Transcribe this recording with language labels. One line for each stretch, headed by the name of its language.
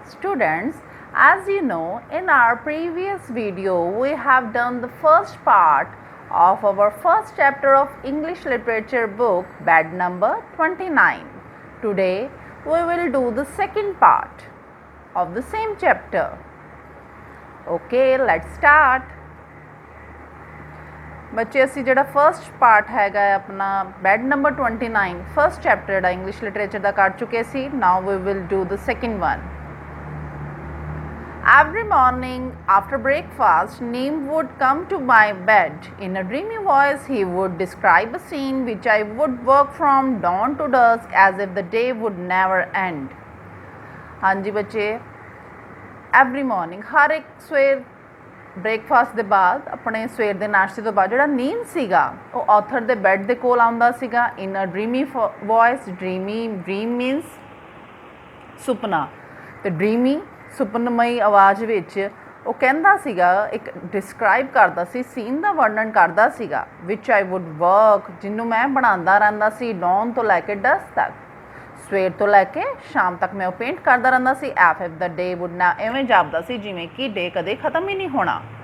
English: Students, as you know, in our previous video we have done the first part of our first chapter of English literature book, bed number 29. Today we will do the second part of the same chapter. Okay, let's start.
Punjabi: ਬੱਚੇ ਅਸੀਂ ਜਿਹੜਾ first part ਹੈਗਾ ਆਪਣਾ bed number 29 first chapter ਜਿਹੜਾ English literature ਦਾ ਕਰ ਚੁੱਕੇ ਸੀ
English: Now we will do the second one Every morning after breakfast, Neem would come to my bed. In a dreamy voice, he would describe a scene which I would work from dawn to dusk as if the day would never end.
Punjabi: ਹਾਂਜੀ ਬੱਚੇ every morning ਹਰ ਇੱਕ ਸਵੇਰ breakfast ਦੇ ਬਾਅਦ ਆਪਣੇ ਸਵੇਰ ਦੇ ਨਾਸ਼ਤੇ ਤੋਂ ਬਾਅਦ ਜਿਹੜਾ ਨੀਮ ਸੀਗਾ ਉਹ ਆਥਰ ਦੇ ਬੈੱਡ ਦੇ ਕੋਲ ਆਉਂਦਾ ਸੀਗਾ
English: in a dreamy voice dream means
Punjabi: ਸੁਪਨਾ ਤੇ ਡ੍ਰੀਮੀ ਸੁਪਨਮਈ ਆਵਾਜ਼ ਵਿੱਚ ਉਹ ਕਹਿੰਦਾ ਸੀਗਾ ਇੱਕ ਡਿਸਕ੍ਰਾਈਬ ਕਰਦਾ ਸੀ ਸੀਨ ਦਾ ਵਰਣਨ ਕਰਦਾ ਸੀਗਾ
English: which I would work
Punjabi: ਜਿਹਨੂੰ ਮੈਂ ਬਣਾਉਂਦਾ ਰਹਿੰਦਾ ਸੀ ਡੌਨ ਤੋਂ ਲੈ ਕੇ ਡਸਕ ਤੱਕ ਸਵੇਰ ਤੋਂ ਲੈ ਕੇ ਸ਼ਾਮ ਤੱਕ ਮੈਂ ਉਹ ਪੇਂਟ ਕਰਦਾ ਰਹਿੰਦਾ ਸੀ
English: if if the day would ਨਾ
Punjabi: ਐਵੇਂ ਜਾਪਦਾ ਸੀ ਜਿਵੇਂ ਕਿ ਡੇ ਕਦੇ ਖਤਮ ਹੀ ਨਹੀਂ ਹੋਣਾ